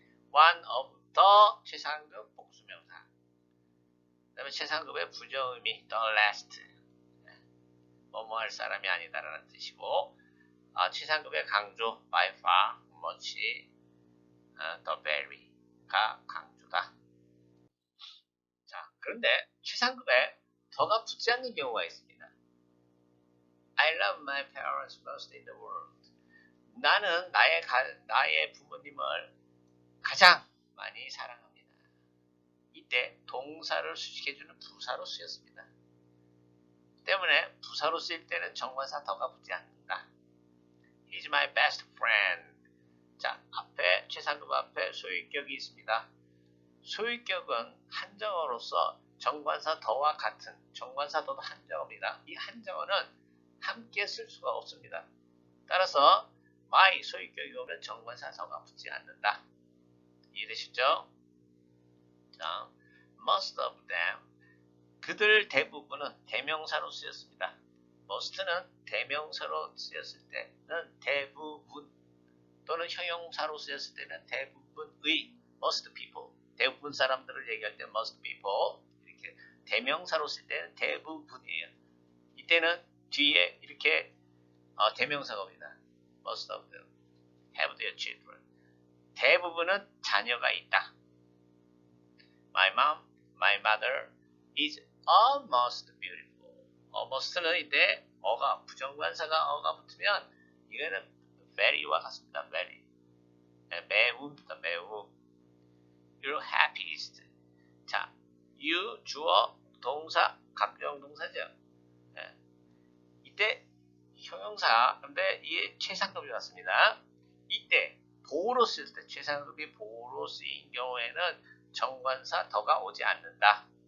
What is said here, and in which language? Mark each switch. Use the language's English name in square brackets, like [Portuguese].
[English] one of the [Korean] 최상급 복수명사. 그 다음에 최상급의 부정의미 [English] the last. [Korean] 뭐뭐 할 사람이 아니다라는 뜻이고, 최상급의 강조 [English] by far, much, the very [Korean] 가 강조다. 자, 그런데 최상급에 더가 붙지 않는 경우가 있습니다. [English] I love my parents most in the world. [Korean] 나는 나의 부모님을 가장 많이 사랑합니다. 이때 동사를 수식해주는 부사로 쓰였습니다. 때문에 부사로 쓰일 때는 정관사 더가 붙지 않는다. [English] He's my best friend. [Korean] 자, 앞에 최상급 앞에 소유격이 있습니다. 소유격은 한정어로서 정관사 더와 같은 정관사 더도 한정어입니다. 이 한정어는 함께 쓸 수가 없습니다. 따라서 my 소유격이 오면 정관사 더가 붙지 않는다. 이해되시죠? 자, [English] most of them [Korean] 그들 대부분은 대명사로 쓰였습니다. most는 대명사로 쓰였을 때는 대부분 또는 형용사로 쓰였을 때는 대부분의 [English] most people [Korean] 대부분 사람들을 얘기할 때 most people 이렇게 대명사로 쓸 때는 대부분이에요. 이때는 뒤에 이렇게 대명사가 옵니다. [English] most of them have their children [Korean] 대부분은 자녀가 있다. [English] My mom, my mother is almost beautiful. [Korean] almost는 이때 어가 부정관사가 어가 붙으면 이거는 very와 같습니다. very 매우입니다. 매우 [English] You're happiest. [Korean] 자, you 주어 동사 감정 동사죠. 네. 이때 형용사 근데 이게 최상급이 왔습니다. 이때 보호로 쓰일 때 최상급이 보호로 쓰인 경우에는 정관사 더가 오지 않는다.